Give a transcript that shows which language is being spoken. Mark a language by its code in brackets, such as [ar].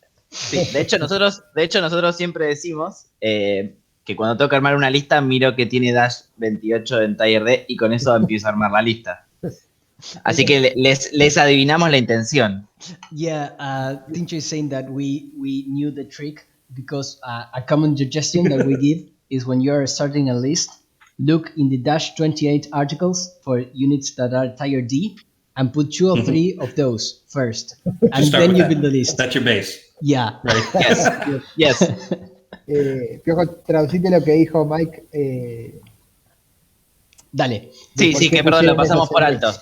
[es] Sí, de hecho nosotros siempre decimos que cuando toca armar una lista miro que tiene Dash 28 en Tier D y con eso empiezo a armar la lista. Así que les adivinamos la intención. [en] Yeah, Tincho is saying that we knew the trick because a common suggestion that we give is when you're starting a list, look in the Dash 28 articles for units that are Tier D and put 2 or 3 of those first. And then you build the list. That's your base. Yeah. Right? Yes. [es] Piojo, traducite lo que dijo Mike. Dale. Sí, que perdón, lo pasamos por alto.